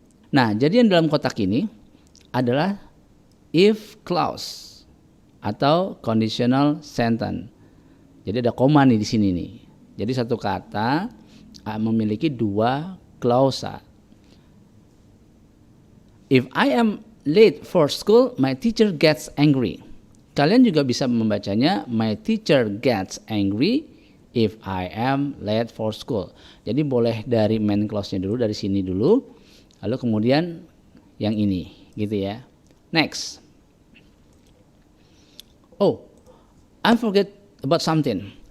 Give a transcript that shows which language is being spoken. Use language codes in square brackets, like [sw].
[id] Nah, jadi yang dalam kotak ini adalah if clause atau conditional sentence. Jadi ada koma nih di sini nih. Jadi satu kata memiliki 2 klausa. [en] If I am late for school, my teacher gets angry. [id] Kalian juga bisa membacanya [en] my teacher gets angry if I am late for school. [id] Jadi boleh dari main clause-nya dulu, dari sini dulu, lalu kemudian yang ini, gitu ya. [en] Next. Oh, I forget about something.